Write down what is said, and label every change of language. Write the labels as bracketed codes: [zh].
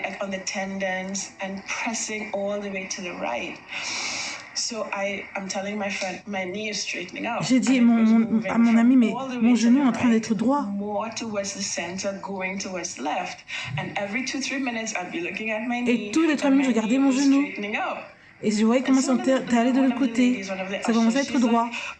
[en] On the tendons and pressing all the way to the right. So I'm telling my friend, my knee is straightening out. [fr] J'ai dit à mon ami, mais mon genou est en train d'être droit. [en] More towards the center, going towards left. And every 2-3 minutes, I'd be looking at my knee. [fr] Et tous les 3 minutes, je regardais mon genou. Et je voyais comment ça allait de l'autre côté. Ça commençait à être droit.